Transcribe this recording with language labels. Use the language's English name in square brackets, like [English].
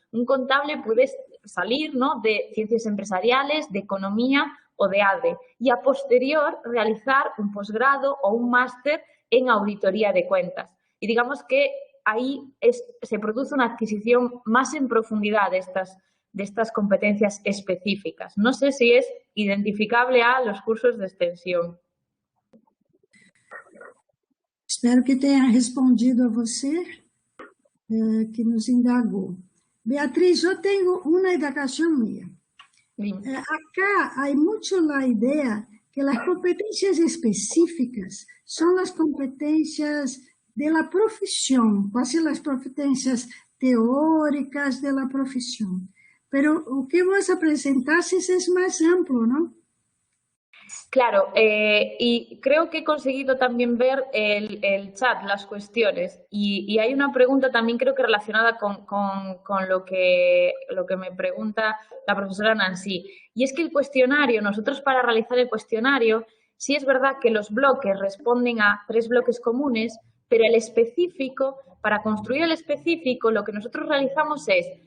[Spanish] Un contable puede salir, ¿no?, de ciencias empresariales, de economía o de ADE y a posterior realizar un posgrado o un máster en auditoría de cuentas. Y digamos que ahí se produce una adquisición más en profundidad de estas competencias específicas. No sé si es identificable a los cursos de extensión. [Portuguese] Espero que tenha respondido a você que nos indagou. Beatriz, eu tenho uma indagação minha. Acá há muito a ideia que as competências específicas são as competências da profissão, quase as competências teóricas da profissão. [Spanish] Pero o que vos apresentases es más amplio, ¿no? Claro, y creo que he conseguido también ver el chat, las cuestiones, y hay una pregunta también creo que relacionada con lo que me pregunta la profesora Nancy, y es que el cuestionario, nosotros para realizar el cuestionario, sí es verdad que los bloques responden a 3 bloques comunes, pero el específico, para construir el específico, lo que nosotros realizamos es,